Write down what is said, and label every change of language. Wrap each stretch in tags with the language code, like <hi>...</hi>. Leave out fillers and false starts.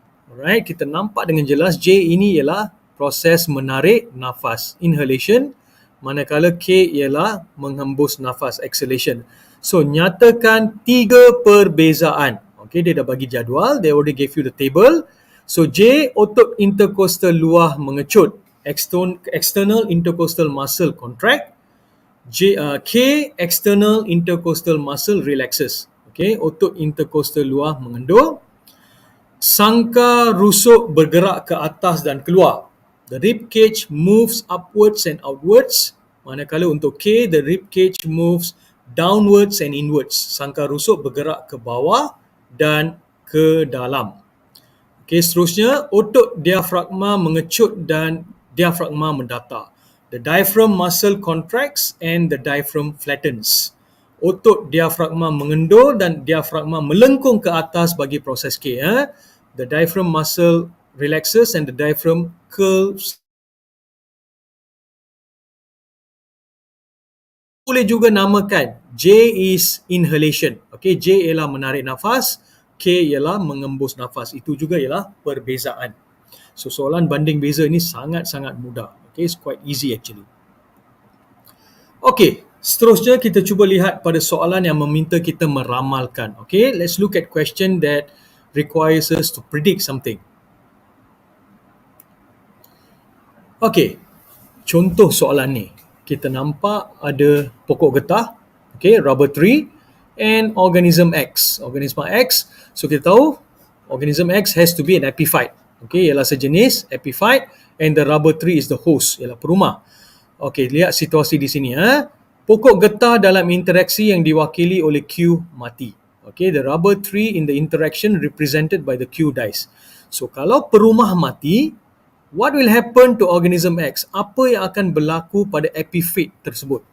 <ms>Alright, kita nampak dengan jelas J ini ialah proses menarik nafas, inhalation, manakala K ialah menghembus nafas, exhalation. So, nyatakan 3 perbezaan. Okay, dia dah bagi jadual,</ms> <en>they already gave you the table.</en> <ms>So, J, otot intercostal luar mengecut,</ms> <en>external intercostal muscle contract. K, external intercostal muscle relaxes. Okay,</en> <ms>otot intercostal luar mengendur. Sangka rusuk bergerak ke atas dan keluar.</ms> <en>The rib cage moves upwards and outwards.</en> <ms>Manakala untuk</ms> <en>K, the rib cage moves downwards and inwards.</en> <ms>Sangka rusuk bergerak ke bawah dan ke dalam. Okey, seterusnya, otot diafragma mengecut dan diafragma mendatar.</ms> <en>The diaphragm muscle contracts and the diaphragm flattens.</en> <ms>Otot diafragma mengendur dan diafragma melengkung ke atas bagi proses K.</ms> <en>The diaphragm muscle relaxes and the diaphragm curves.</en> <ms>Boleh juga namakan J</ms> <en>is inhalation.</en> <ms>Okay, J ialah menarik nafas, K ialah mengembus nafas. Itu juga ialah perbezaan. So, soalan banding beza ini sangat-sangat mudah. Okay,</ms> <en>it's quite easy actually.</en> <ms>Okay, seterusnya kita cuba lihat pada soalan yang meminta kita meramalkan.</ms> <en>Okay, let's look at question that requires us to predict something.</en> <ms>Okay, contoh soalan ni. Kita nampak ada pokok getah, okay, rubber tree, and organism X.</ms> <en>Organism X, so</en> <ms>kita tahu</ms> <en>organism X has to be an epiphyte. Okay,</en> <ms>ialah sejenis epiphyte,</ms> <en>and the rubber tree is the host,</en> <ms>ialah perumah. Okay, lihat situasi di sini. Pokok getah dalam interaksi yang diwakili oleh Q mati.</ms> <en>Okay, the rubber tree in the interaction represented by the Q dies. So,</en> <ms>kalau perumah mati,</ms> <en>what will happen to organism X?</en> <ms>Apa yang akan berlaku pada epiphyte tersebut?</ms>